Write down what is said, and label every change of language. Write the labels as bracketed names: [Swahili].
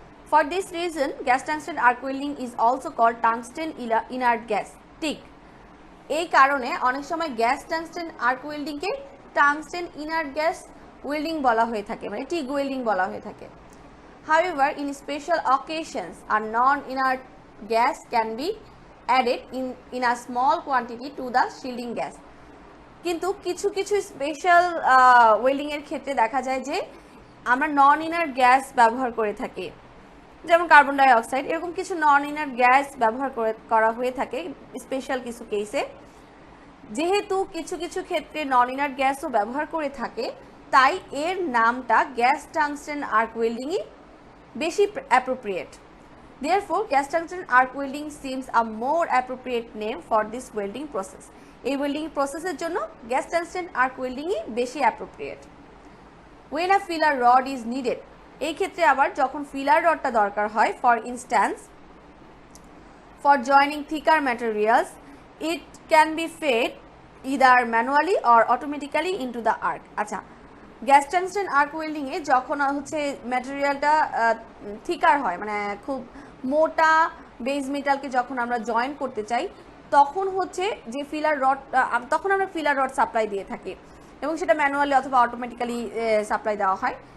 [English] For this reason gas tungsten arc welding is also called tungsten inert gas, ঠিক। [Bangla] এই কারণে অনেক সময় gas tungsten arc ওয়েল্ডিংকে tungsten inner gas welding বলা হয়ে থাকে, মানে টিগ ওয়েল্ডিং বলা হয়ে থাকে। [English] However, in special occasions, a non-inert gas can be added in a small quantity to the shielding gas. [Bangla] কিন্তু কিছু কিছু স্পেশাল ওয়েল্ডিং এর ক্ষেত্রে দেখা যায় যে আমরা নন ইনার্ট গ্যাস ব্যবহার করে থাকি, যেমন কার্বন ডাই অক্সাইড, এরকম কিছু নন ইনার্ট গ্যাস ব্যবহার করা হয়ে থাকে স্পেশাল কিছু কেসে। যেহেতু কিছু কিছু ক্ষেত্রে নন ইনার্ট গ্যাসও ব্যবহার করে থাকে, তাই এর নামটা গ্যাস টাংস্টেন আর্ক ওয়েল্ডিংই বেশি appropriate. [English] Therefore, gas tungsten arc welding seems a more appropriate name for this welding process. [Bangla] এই ওয়েল্ডিং প্রসেসের জন্য গ্যাস টাংস্টেন আর্ক ওয়েল্ডিংই বেশি appropriate. [English] When a filler rod is needed, [Bangla] এই ক্ষেত্রে আবার যখন ফিলার রডটা দরকার হয়, [English] For instance for joining thicker materials, it can be fed either manually or automatically into the arc. [Bangla] আচ্ছা, গ্যাস টাংস্টেন আর্ক ওয়েল্ডিং এ যখন হচ্ছে ম্যাটেরিয়ালটা থিকার হয়, মানে খুব মোটা বেস মেটালকে যখন আমরা জয়েন করতে চাই, তখন হচ্ছে যে ফিলার রড, তখন আমরা ফিলার রড সাপ্লাই দিয়ে থাকি এবং সেটা ম্যানুয়ালি অথবা অটোমেটিক্যালি সাপ্লাই দেওয়া হয়।